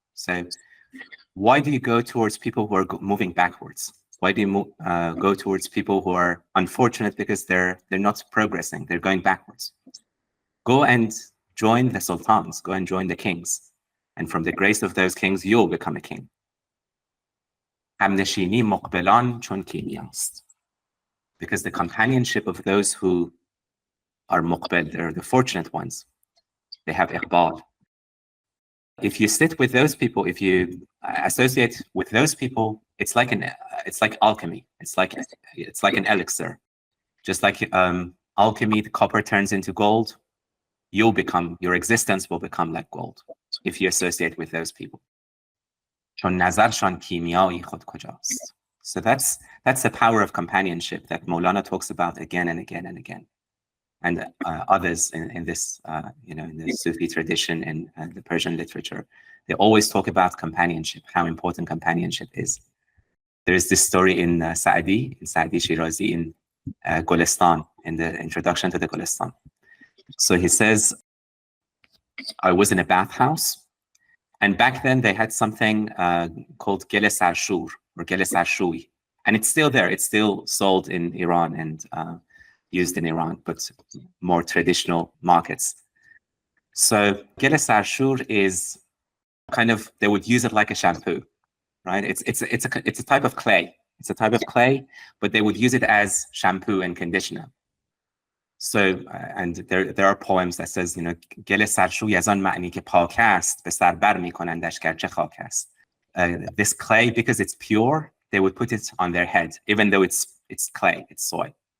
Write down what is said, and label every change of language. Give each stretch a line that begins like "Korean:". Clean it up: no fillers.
English: So why do you go towards people who are moving backwards? Why do you go towards people who are unfortunate because they're not progressing, they're going backwards? Go and join the sultans, go and join the kings. And from the grace of those kings, you'll become a king.
Persian: همنشینی مقبلان چون کیمیاست.
English: Because the companionship of those who are muqbil, they're the fortunate ones. They have iqbal. If you sit with those people, if you associate with those people, it's like alchemy. It's like an elixir. Just like alchemy, the copper turns into gold. Your existence will become like gold if you associate with those people.
Persian: چون نظرشان کیمیایی خود کجاست.
English: So that's the power of companionship that Mawlana talks about again and again and again. And others in this, in the Sufi tradition and the Persian literature, they always talk about companionship, how important companionship is. There is this story in Sa'di Shirazi, in Golestan, in the introduction to the Golestan. So he says, I was in a bathhouse, and back then they had something called Gele Sarshur, or Gele Sarshui. And it's still there. It's still sold in Iran and used in Iran, but more traditional markets. So Gele Sarshur is kind of, they would use it like a shampoo, right? It's a type of clay. It's a type of clay, but they would use it as shampoo and conditioner. So, and there are poems that says,
Persian: گل سرشوی از آن معنی که پاک است به سر بر می‌کنندش گرچه خاک است.
English: This clay, because it's pure, they would put it on their head, even though it's clay, it's soil.